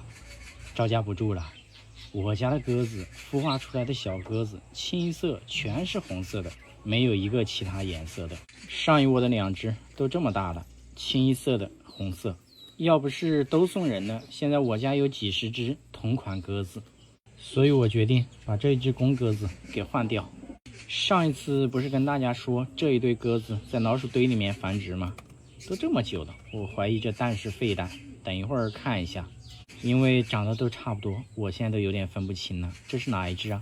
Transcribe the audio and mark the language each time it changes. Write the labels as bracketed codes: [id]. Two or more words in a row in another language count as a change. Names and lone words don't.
[zh] 招架不住了，我家的鴿子孵化出來的小鴿子，清一色全是紅色的，沒有一個其他顏色的。上一窩的2隻都這麼大了，清一色的紅色。要不是都送人了，現在我家有幾十隻同款鴿子，所以我決定把這一隻公鴿子給換掉。上一次不是跟大家說這一對鴿子在老鼠堆裡面繁殖嗎？都這麼久了，我懷疑這蛋是廢蛋，等一會兒看一下。因為長得都差不多，我現在都有點分不清了，這是哪一隻啊？